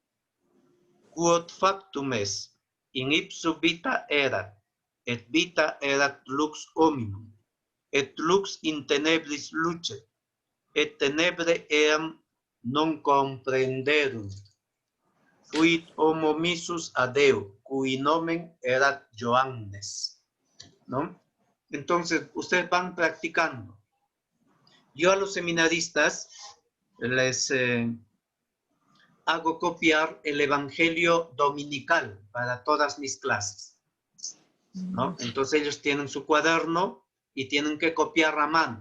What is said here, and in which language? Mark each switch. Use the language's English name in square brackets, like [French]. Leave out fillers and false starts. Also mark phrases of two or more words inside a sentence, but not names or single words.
[Latin] Quod factum est, in ipso vita erat, et vita erat lux hominum, et lux in tenebris lucet, et tenebre eam non comprenderunt. Fuit homo missus ad Deo, cui nomen erat Johannes. [Spanish] ¿No? Entonces, ustedes van practicando. Yo a los seminaristas les hago copiar el Evangelio dominical para todas mis clases, ¿no? Entonces ellos tienen su cuaderno y tienen que copiar a mano.